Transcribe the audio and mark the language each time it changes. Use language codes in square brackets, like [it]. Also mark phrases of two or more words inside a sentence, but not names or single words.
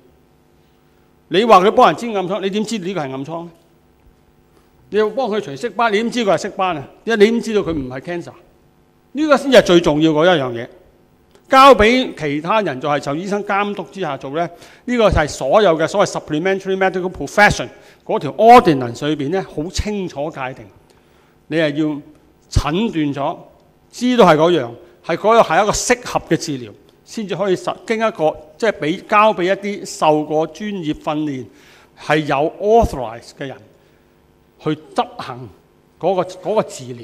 [yue] 你話佢幫人擠暗瘡，你點知呢個係暗瘡呢？你要幫佢除色斑，你點知佢係色斑啊？因為你點知道佢唔係 cancer？呢個先係最重要嗰一樣嘢。交俾其他人就係受醫生監督之下做呢。呢個就係所有嘅所謂 [en] supplementary medical profession [yue] 嗰條 ordinance 裏邊呢，好清楚界定，你係要診斷咗，知道係嗰樣，係嗰樣係一個適合嘅治療，先至可以經一個即係交俾一啲受過專業訓練係有 authorize 嘅人去執行嗰個治療。